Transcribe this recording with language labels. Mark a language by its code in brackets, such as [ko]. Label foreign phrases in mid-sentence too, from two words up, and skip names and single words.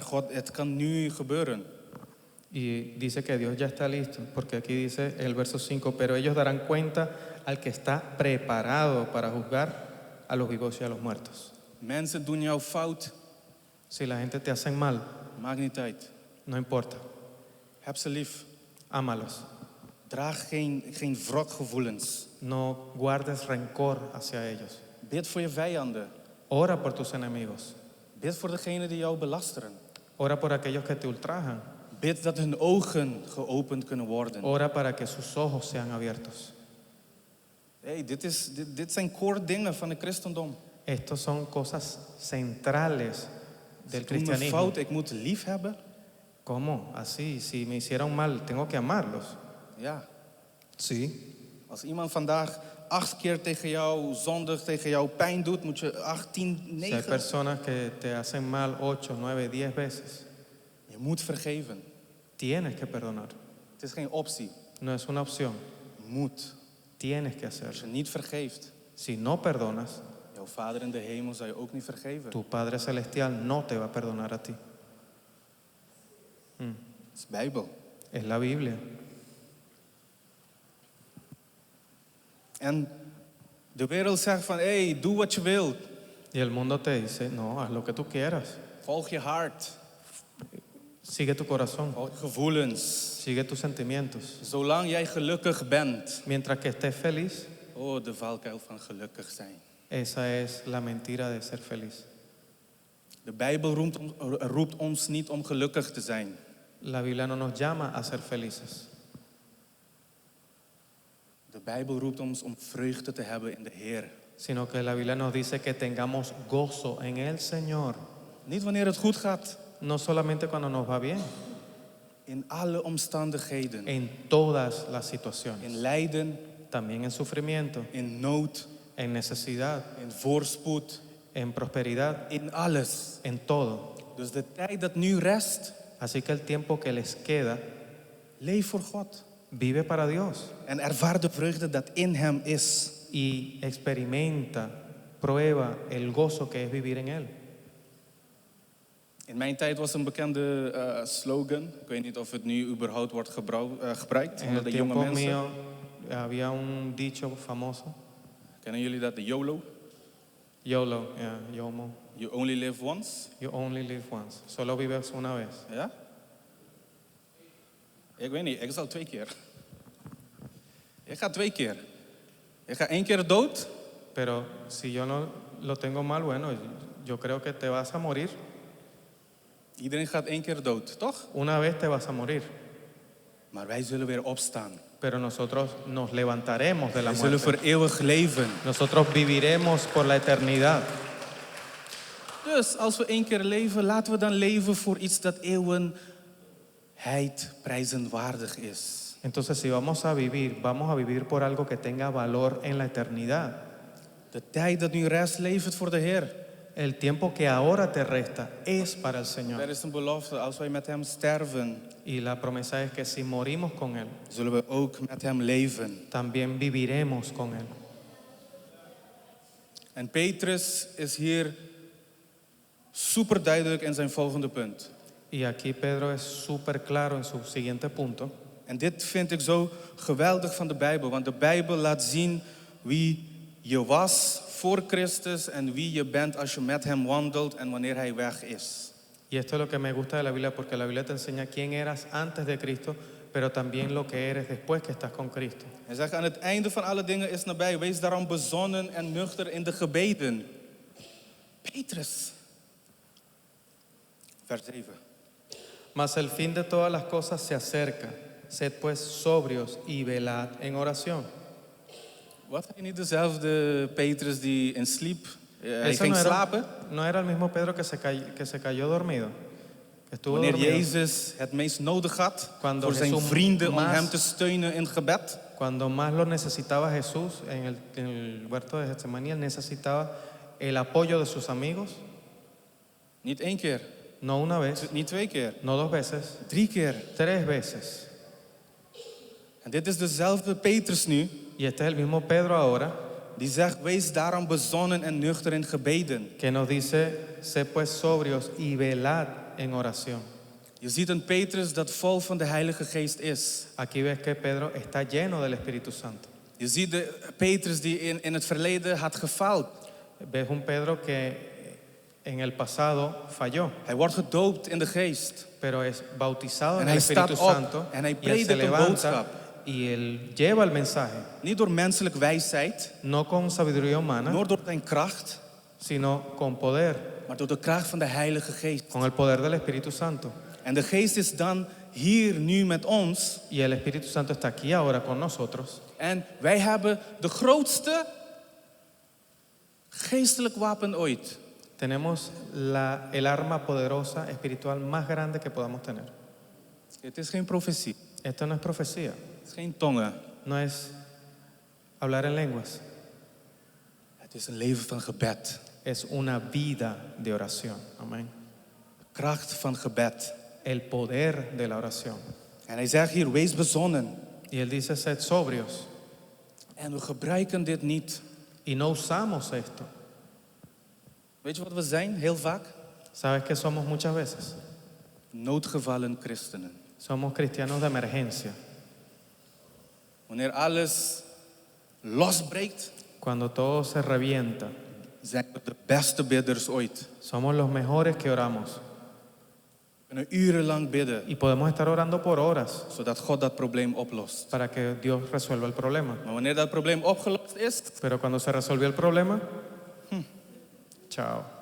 [nl] God, het kan nu gebeuren. [es] Y dice que Dios ya está listo, porque aquí dice el verso 5, pero ellos darán cuenta al que está preparado para juzgar a los vivos y a los muertos. [nl] Mensen doen jou fout, [es] Si la gente te hace mal, [nl] maakt niet uit. [es] no importa, [nl] Heb ze lief. [es] ámalos. [nl] Draag geen wrokgevoelens. [es] No guardes rencor hacia ellos. [nl] Bid voor je vijanden. [es] Ora por tus enemigos. [nl] Bid voor degenen die jou belasteren. [es] Ora por aquellos que te ultrajan. [nl] Bid dat hun ogen geopend kunnen worden. [es] Ora para que sus ojos sean abiertos. [nl] Hey, dit zijn core dingen van het christendom. [es] Estos son cosas centrales [nl] Ze [es] del [nl] doen me [es] cristianismo. [nl] fout, ik moet lief hebben. [es] ¿Cómo? Así, si me hicieron mal, tengo que amarlos. [nl] Ja, [es] Sí. [nl] als iemand vandaag 8 keer tegen jou zondigt, tegen jou pijn doet, moet je 8, 10, [es] Si hay [nl] 9. [es] personas que te hacen mal 8, 9, 10 veces, [nl] Je moet vergeven. [es] tienes que perdonar. [nl] Het is geen optie. [es] No es una opción, [nl] Moet. [es] tienes que [nl] Als je [es] hacerlo. [nl] niet vergeeft, [es] Si no perdonas, [nl] jouw Vader in de hemel zal je ook niet vergeven. [es] tu Padre Celestial no te va a perdonar a ti. [nl] Het is Bijbel. [es] Es la Biblia. [nl] En de wereld zegt van, hey, doe wat je wilt. [es] Y el mundo te dice, no, haz lo que tú quieras. [nl] Volg je hart. [es] Sigue tu corazón, [nl] Volg je gevoelens. [es] sigue tus sentimientos. [nl] Zolang jij gelukkig bent. [es] Mientras que estés feliz, [nl] Oh, de valkuil van gelukkig zijn. [es] esa es la mentira de ser feliz. [nl] De Bijbel roept ons niet om gelukkig te zijn. [es] La Biblia no nos llama a ser felices. [nl] De Bijbel roept ons om vreugde te hebben in de Heer. [es] Sino que la Biblia nos dice que tengamos gozo en el Señor, [nl] Niet wanneer het goed gaat. [es] no solamente cuando nos va bien, [nl] In alle omstandigheden. [es] en todas las situaciones, [nl] In lijden, [es] también en sufrimiento, [nl] in nood, [es] en necesidad, [nl] in voorspoed, [es] en prosperidad, [nl] in alles. [es] en todo. [nl] Dus de tijd dat nu rest, [es] Así que el tiempo que les queda, [nl] leef voor God. [es] vive para Dios [nl] En ervaar de vreugde dat in Hem is. [es] y experimenta, prueba el gozo que es vivir en Él. [nl] In mijn tijd was een bekende slogan. Ik weet niet of het nu überhaupt wordt gebruikt En onder [es] el [nl] de jonge [es] tiempo [nl] mensen. [es] mío había un dicho famoso, [nl] Kennen jullie dat? De YOLO? [en] YOLO, yeah, YOMO, You only live once. you only live once. [es] Solo vives una vez. [nl] Ja? Ik weet niet, ik zal 2 keer. Ik ga 2 keer. Ik ga 1 keer dood. [es] Pero si yo no lo tengo mal, bueno, yo creo que te vas a morir. [nl] Iedereen gaat 1 keer dood, toch? [es] Una vez te vas a morir. [nl] Maar wij zullen weer opstaan. [es] Pero nosotros nos levantaremos de la [nl] Wij zullen voor [es] muerte. [nl] eeuwig leven. [es] Nosotros viviremos por la eternidad. [nl] Dus als we 1 keer leven, laten we dan leven voor iets dat eeuwenheid prijzenwaardig is. [es] Entonces, si vamos a vivir por algo que tenga valor en la eternidad. [nl] De tijd dat nu rest, leef het voor de Heer. [es] El tiempo que ahora te resta es para el [nl] Er [es] Señor. [nl] is een belofte, als wij met Hem sterven, [es] Y la promesa es que si morimos con Él, [nl] zullen we ook met Hem leven. [es] también viviremos con Él. [nl] En Petrus is hier super duidelijk in zijn volgende punt. [es] Y aquí Pedro es súper claro en su siguiente punto. [nl] En dit vind ik zo geweldig van de Bijbel, want de Bijbel laat zien wie je was voor Christus en wie je bent als je met Hem wandelt en wanneer Hij weg is. [es] Y esto es lo que me gusta de la Biblia, porque la Biblia te enseña quién eras antes de Cristo, pero también lo que eres después que estás con Cristo. [nl] Hij zegt aan het einde van alle dingen is nabij, wees daarom bezonnen en nuchter in de gebeden. Petrus. Vers 7. [es] Mas el fin de todas las cosas se acerca. Sed pues sobrios y velad en oración. [nl] Wat hij niet dezelfde Petrus die in sliep? Hij [es] Eso [nl] ging [es] no era, [nl] slapen. [es] no era el mismo Pedro que se cayó dormido. Que estuvo [nl] Wanneer [es] dormido. [nl] Jezus het meest nodig had [es] Cuando [nl] voor zijn [es] Jesús [nl] vrienden om [es] más- [nl] hem te steunen in gebed. [es] Cuando más lo necesitaba Jesús en el huerto de Getsemaní, él necesitaba el apoyo de sus amigos. [nl] Niet 1 keer, [es] No una vez, [nl] niet 2 keer, [es] no 2 veces, [nl] 3 keer. [es] 3 veces. [nl] En dit is dezelfde Petrus nu, [es] Y este es el mismo Pedro ahora [nl] die zegt, wees daarom bezonnen en nuchter in gebeden. [es] que nos dice, sé pues sobrios y velad en oración. [nl] Je ziet een Petrus dat vol van de Heilige Geest is. [es] Aquí ves que Pedro está lleno del Espíritu Santo. [nl] Je ziet de Petrus die in het verleden had gefaald. [es] Ves un Pedro que en el pasado falló, [nl] Hij wordt gedoopt in de geest. [es] pero es bautizado [nl] En [es] en el [nl] hij staat [es] Espíritu [nl] op [es] Santo [nl] en hij [es] y él se [nl] predikt een [es] levanta [nl] boodschap. [es] y él lleva el mensaje, [nl] Niet door menselijke wijsheid, [es] no con sabiduría humana, [nl] nor door zijn kracht, [es] sino con poder, [nl] maar door de kracht van de Heilige Geest. [es] con el poder del Espíritu Santo. [nl] En de Geest is dan hier nu met ons. [es] Y el Espíritu Santo está aquí ahora con nosotros. [nl] En wij hebben de grootste geestelijk wapen ooit. [es] Tenemos el arma poderosa espiritual más grande que podamos tener. [nl] Het is geen profetie, [es] Esto no es profecía, [nl] het is geen tongen. [es] no es hablar en lenguas, [nl] Het is een leven van gebed. [es] es una vida de oración. Amén. [nl] Kracht van gebed. [es] El poder de la oración. [nl] En hij zegt hier, wees bezonnen. [es] Y él dice, sed sobrios. [nl] En we gebruiken dit niet. [es] Y no usamos esto. [nl] Weet je wat we zijn, heel vaak? [es] ¿Sabes qué somos muchas veces? [nl] Noodgevallen christenen. [es] Somos cristianos de emergencia. [nl] Wanneer alles losbreekt, [es] Cuando todo se revienta, [nl] zijn we de beste bidders ooit. [es] somos los mejores que oramos. [nl] We kunnen urenlang bidden, [es] Y podemos estar orando por horas [nl] zodat God dat probleem oplost. [es] para que Dios resuelva el problema. [nl] Maar wanneer dat probleem opgelost is, [es] Pero cuando se resolvió el problema, chao.